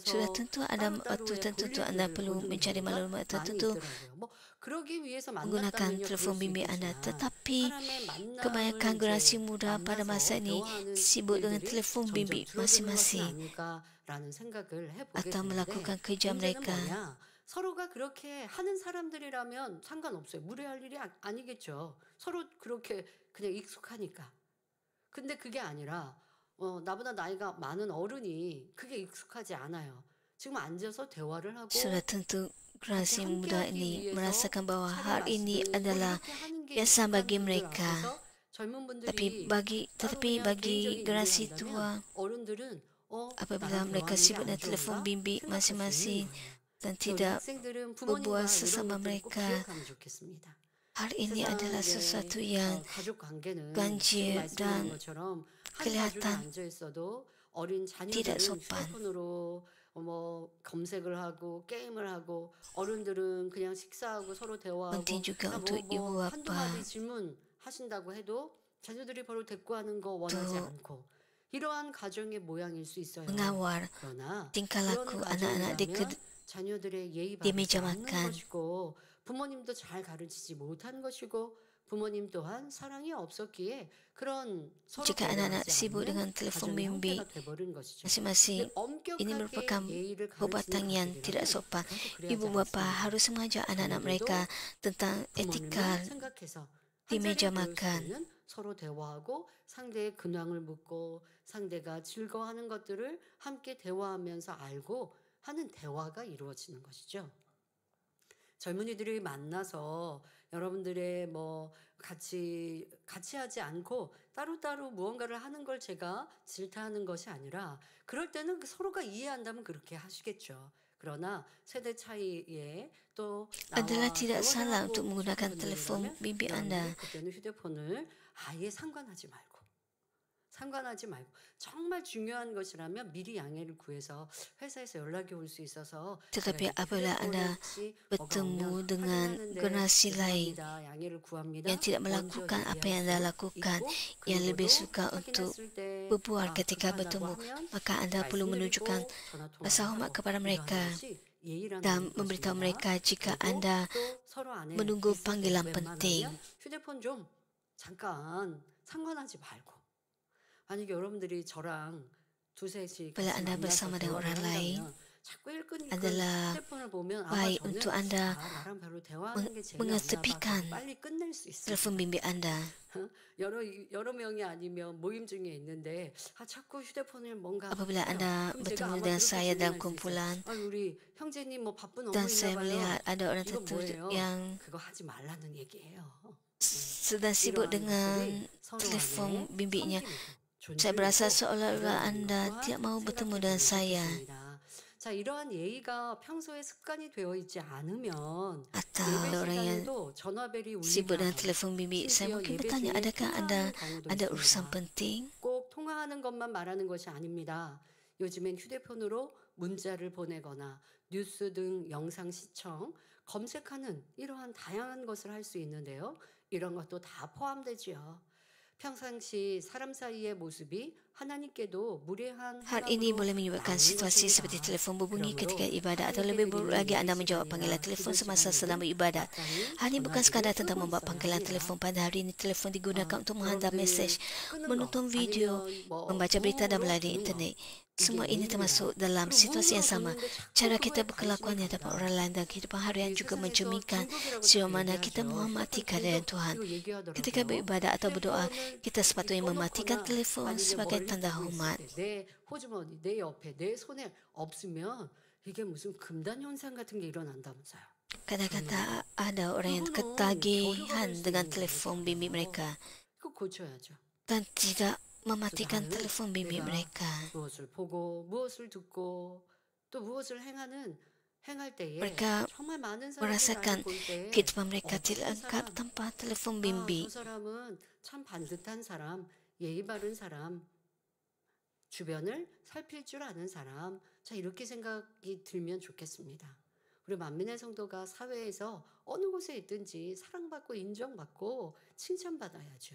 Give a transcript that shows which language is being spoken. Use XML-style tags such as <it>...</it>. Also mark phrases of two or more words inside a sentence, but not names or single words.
<ms>Sudah tentu ada waktu</ms> <ko>따로따로의</ko> <ms>tertentu</ms> <ko>볼일들을</ko> <ms>anda perlu</ms> <ko>보는</ko> <ms>mencari</ms> <ko>경우가</ko> <ms>maklumat</ms> <ko>많이</ko> <ms>tertentu</ms> <ko>있더라고요. 뭐 그러기 위해서</ko> <ms>menggunakan</ms> <ko>만났다면요 그럴</ko> <ms>telefon</ms> <ko>수</ko> <ms>bimbit anda.</ms> <ko>있겠지만</ko> <ms>Tetapi</ms> <ko>사람의 만남을</ko> <ms>kebanyakan generasi</ms> <ko>이제</ko> <ms>muda pada masa</ms> <ko>만나서</ko> <ms>ini</ms> <ko>대화하는</ko> <ms>sibuk dengan</ms> <ko>일들이</ko> <ms>telefon</ms> <ko>점점</ko> <ms>bimbit</ms> <ko>줄어드는 것은</ko> <ms>masing-masing</ms> <ko>아닐까라는 생각을 해보게</ko> <ms>atau</ms> <ko>되는데</ko> <ms>melakukan kerja</ms> <ko>문제는</ko> <ms>mereka.</ms> <ko>뭐냐? 서로가 그렇게 하는 사람들이라면 상관없어요. 무례할 일이 아니겠죠. 서로 그렇게 그냥 익숙하니까. 근데 그게 아니라 나보다 나이가 많은 어른이 그게 익숙하지 않아요. 지금 앉아서 대화를 하고</ko> <ms>Sudah tentu generasi</ms> <ko>함께</ko> <ms>muda</ms> <ko>하기</ko> <ms>ini</ms> <ko>위해서</ko> <ms>merasakan bahawa</ms> <ko>차를</ko> <ms>hal ini</ms> <ko>마시고</ko> <ms>adalah</ms> <ko>이렇게 하는 게</ko> <ms>biasa</ms> <ko>익숙한</ko> <ms>bagi</ms> <ko>분들</ko> <ms>mereka.</ms> <ko>앞에서 젊은</ko> <ms>Tapi</ms> <ko>분들이</ko> <ms>tetapi</ms> <ko>그냥</ko> <ms>bagi</ms> <ko>개인적인</ko> <ms>generasi</ms> <ko>일을</ko> <ms>tua,</ms> <ko>한다면 어른들은</ko> <ms>apabila</ms> <ko>나랑</ko> <ms>mereka</ms> <ko>대화하는 게</ko> <ms>sibuk</ms> <ko>안</ko> <ms>dengan telefon</ms> <ko>좋은가</ko> <ms>bimbit</ms> <ko>생각할 수 있는</ko> <ms>masing-masing</ms> <ko>거예요.</ko> <ms>dan</ms> <ko>우리</ko> <ms>tidak</ms> <ko>학생들은</ko> <ms>berbual</ms> <ko>부모님과 이런</ko> <ms>sesama</ms> <ko>것들을 꼭</ko> <ms>mereka,</ms> <ko>기억하면 좋겠습니다.</ko> <ms>hal ini adalah sesuatu yang</ms> <ko>가족 관계는 지금</ko> <ms>ganjil</ms> <ko>말씀드린</ko> <ms>dan</ms> <ko>것처럼 한 가족이</ko> <ms>kelihatan</ms> <ko>앉아 있어도 어린</ko> <ms>tidak</ms> <ko>자녀들은</ko> <ms>sopan.</ms> <ko>휴대폰으로 뭐 검색을 하고 게임을 하고 어른들은 그냥 식사하고 서로 대화하고</ko> <ms>Penting juga</ms> <ko>그냥</ko> <ms>untuk ibu</ms> <ko>한두 마디</ko> <ms>bapa</ms> <ko>질문하신다고 해도 자녀들이 바로 대꾸하는 거 원하지</ko> <ms>untuk</ms> <ko>않고 이러한 가정의 모양일 수 있어요.</ko> <ms>mengawal</ms> <ko>그러나</ko> <ms>tingkah</ms> <ko>그런</ko> <ms>laku anak-anak di,</ms> <ko>가정이라면 자녀들의 예의</ko> <ms>di</ms> <ko>바르지</ko> <ms>meja</ms> <ko>않는</ko> <ms>makan.</ms> <ko>것이고 부모님도 잘 가르치지 못한 것이고 부모님 또한 사랑이 없었기에 그런 서로</ko> <ms>Jika anak-anak</ms> <ko>배려하지</ko> <ms>sibuk</ms> <ko>않는</ko> <ms>dengan telefon</ms> <ko>가정의</ko> <ms>bimbit</ms> <ko>형태가 돼버린 것이죠.</ko> <ms>masing-masing,</ms> <ko>근데</ko> <ms>ini merupakan</ms> <ko>엄격하게 예의를</ko> <ms>perbuatan</ms> <ko>가르치는</ko> <ms>yang tidak</ms> <ko>가족이라면</ko> <ms>sopan.</ms> <ko>그래도 그래야지</ko> <ms>Ibu bapa</ms> <ko>않습니다.</ko> <ms>harus mengajak anak-anak mereka tentang etika</ms> <ko>부모님을 생각해서</ko> <ms>di</ms> <ko>한</ko> <ms>meja</ms> <ko>자리에 모였을</ko> <ms>makan.</ms> <ko>때는 서로 대화하고 상대의 근황을 묻고 상대가 즐거워하는 것들을 함께 대화하면서 알고 하는 대화가 이루어지는 것이죠. 젊은이들이 만나서 여러분들의 뭐 같이 하지 않고 따로따로 무언가를 하는 걸 제가 질타하는 것이 아니라 그럴 때는 서로가 이해한다면 그렇게 하시겠죠. 그러나 세대 차이에 또</ko> <ms>Adalah</ms> <ko>나와</ko> <ms>tidak salah</ms> <ko>결혼하고</ko> <ms>untuk menggunakan</ms> <ko>싶은</ko> <ms>telefon</ms> <ko>분들이라면</ko> <ms>bimbit Anda.</ms> <ko>여러분들이 그때는 휴대폰을 아예 상관하지 말고 정말 중요한 것이라면 미리 양해를 구해서 회사에서 연락이 올 수 있어서</ko> <ms>Tetapi</ms> <ko>제가</ko> <ms>apabila Anda</ms> <ko>휴대폰에</ko> <ms>bertemu</ms> <ko>뭐가 오면</ko> <ms>dengan</ms> <ko>확인하는데</ko> <ms>generasi lain</ms> <ko>죄송합니다. 양해를 구합니다.</ko> <ms>yang tidak</ms> <ko>먼저</ko> <ms>melakukan apa</ms> <ko>얘기할</ko> <ms>yang Anda</ms> <ko>수</ko> <ms>lakukan,</ms> <ko>있고</ko> <ms>yang lebih</ms> <ko>그리고도</ko> <ms>suka untuk</ms> <ko>확인했을 때</ko> <ms>berbual</ms> <ko>아,</ko> <ms>ketika</ms> <ko>그거</ko> <ms>bertemu,</ms> <ko>한다고 하면</ko> <ms>maka Anda perlu menunjukkan</ms> <ko>말씀드리고 전화</ko> <ms>rasa</ms> <ko>통화를</ko> <ms>hormat</ms> <ko>하고</ko> <ms>kepada</ms> <ko>이러한</ko> <ms>mereka</ms> <ko>것이 예의라는</ko> <ms>dan memberitahu</ms> <ko>것입니다.</ko> <ms>mereka jika</ms> <ko>그리고</ko> <ms>Anda</ms> <ko>또 서로 안에</ko> <ms>menunggu</ms> <ko>있을 때</ko> <ms>panggilan penting.</ms> <ko>웬만하면 휴대폰 좀 잠깐 상관하지 말고 만약에 여러분들이 저랑 두세 시</ko> <ms>Bila</ms> <ko>같이</ko> <ms>Anda</ms> <ko>만나서</ko> <ms>bersama dengan</ms> <ko>대화를</ko> <ms>orang lain,</ms> <ko>한다면 자꾸 일끈일끈</ko> <ms>adalah</ms> <ko>휴대폰을 보면 아마</ko> <ms>baik</ms> <ko>저는</ko> <ms>untuk Anda</ms> <ko>나랑 별로 대화하는 게 재미없나 봐.</ko> <ms>mengetepikan</ms> <ko>그래서 빨리 끝낼 수 있어요.</ko> <ms>telefon bimbit Anda.</ms> <ko>여러 명이 아니면 모임 중에 있는데 자꾸 휴대폰을 뭔가</ko> <ms>Apabila</ms> <ko>해요.</ko> <ms>Anda</ms> <ko>그럼 제가</ko> <ms>bertemu</ms> <ko>아마</ko> <ms>dengan</ms> <ko>그렇게</ko> <ms>saya dalam</ms> <ko>질문할 수 있어요.</ko> <ms>kumpulan</ms> <ko>우리 형제님 뭐 바쁜 업무</ko> <ms>dan</ms> <ko>있나</ko> <ms>saya</ms> <ko>봐요.</ko> <ms>melihat ada orang</ms> <ko>이건</ko> <ms>tertentu</ms> <ko>뭐예요?</ko> <ms>yang</ms> <ko>그거 하지 말라는 얘기예요.</ko> <ms>sedang sibuk</ms> <ko>이러한</ko> <ms>dengan</ms> <ko>것들이 서로</ko> <ms>telefon</ms> <ko>안에</ko> <ms>bimbitnya.</ms> <ko>섬기고</ko> <ms>Saya berasa</ms> <ko>존중하고</ko> <ms>seolah-olah</ms> <ko>이러한</ko> <ms>Anda</ms> <ko>것과</ko> <ms>tidak mau bertemu</ms> <ko>생각해</ko> <ms>dengan</ms> <ko>보면</ko> <ms>saya</ms> <ko>좋겠습니다. 자, 이러한 예의가 평소에 습관이 되어 있지 않으면</ko> <ms>atau</ms> <ko>예배</ko> <ms>ada orang yang</ms> <ko>시간에도 전화벨이</ko> <ms>sibuk dengan</ms> <ko>울리면</ko> <ms>telefon bimbit. Saya</ms> <ko>심지어</ko> <ms>mungkin</ms> <ko>예배</ko> <ms>bertanya,</ms> <ko>중에</ko> <ms>adakah Anda</ms> <ko>통화하는 경우도</ko> <ms>ada urusan</ms> <ko>있습니다.</ko> <ms>penting?</ms> <ko>꼭 통화하는 것만 말하는 것이 아닙니다. 요즘엔 휴대폰으로 문자를 보내거나 뉴스 등 영상 시청, 검색하는 이러한 다양한 것을 할 수 있는데요. 이런 것도 다 포함되지요. 평상시 사람 사이의 모습이 하나님께도 무례한</ko> <ms>Hal ini boleh menyebabkan situasi seperti telefon berbunyi ketika ibadat atau lebih buruk lagi anda menjawab panggilan telefon semasa sedang beribadat. Hal ini bukan sekadar tentang membuat panggilan telefon. Pada hari ini telefon digunakan untuk menghantar mesej, menonton video, membaca berita dan melalui internet. Semua ini termasuk dalam situasi yang sama. Cara kita berkelakuan di hadapan orang lain dan kehidupan harian juga mencerminkan sejauh mana kita menghormati kehadiran Tuhan. Ketika beribadat atau berdoa, kita sepatutnya mematikan telefon sebagai tanda hormat.</ms> <ko>내 호주머니, 내 옆에, 내 손에 없으면 이게 무슨 금단 현상 같은 게 일어난다면서요.</ko> <ms>Kadang-kadang ada orang yang ketagihan dengan telefon bimbit mereka</ms> <ko>이거 고쳐야죠.</ko> <ms>dan tidak mematikan telefon bimbit mereka.</ms> <ko>무엇을 보고 무엇을 듣고 또 무엇을 행할 때에</ko> <ms>Mereka</ms> <ko>정말 많은</ko> <ms>merasakan</ms> <ko>사람들이 볼 때</ko> <ms>kehidupan mereka tidak lengkap tanpa telefon</ms> <ko>저</ko> <ms>bimbit.</ms> <ko>사람은 참 반듯한 사람, 예의 바른 사람, 주변을 살필 줄 아는 사람, 자 이렇게 생각이 들면 좋겠습니다. 우리 만민의 성도가 사회에서 어느 곳에 있든지 사랑받고 인정받고 칭찬받아야죠.</ko>